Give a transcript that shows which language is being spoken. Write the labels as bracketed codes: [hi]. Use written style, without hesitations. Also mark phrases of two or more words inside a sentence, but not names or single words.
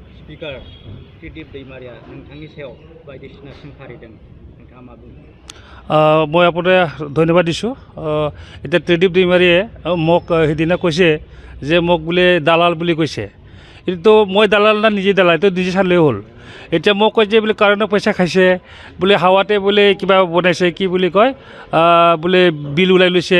[brx] स्पीकार त्रिदिप दैमारिया नोंथांनि सायाव बायदिसिना सोंखारिदों नोंथाङा मा बुङो? [as] মই আপোনাক ধন্যবাদ দিছোঁ। এতিয়া ত্ৰিদীপ দৈমাৰীয়ে মোক সেইদিনা কৈছে যে মোক বোলে দালাল বুলি কৈছে। এইটো মই দালাল না নিজে দালাল এইটো নিজে চালেই হ'ল। এতিয়া মোক কয় যে বোলে কাৰণে পইচা খাইছে বোলে হাৱাতে বোলে কিবা বনাইছে কি বুলি কয় বোলে বিল ওলাই লৈছে।